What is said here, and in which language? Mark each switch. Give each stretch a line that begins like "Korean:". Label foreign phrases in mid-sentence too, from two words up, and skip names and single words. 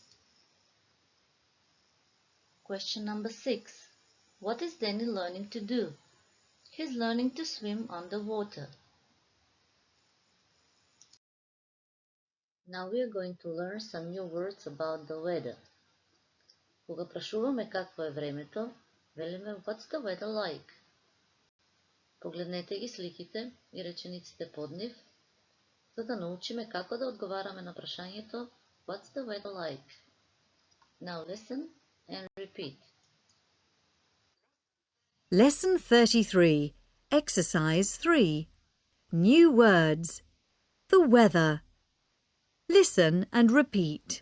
English: Question number 6. What is Danny learning to do? He's learning to swim underwater. Now we are going to learn some new words about the weather.
Macedonian: Кога прашуваме какво е времето, велиме
English: What's the weather like?
Macedonian: Погледнете ги сликите и речениците под нив, за да научиме како да одговараме на прашањето
English: What's the weather like? Now listen and repeat. Lesson 33. Exercise 3. New words. The weather. Listen and repeat.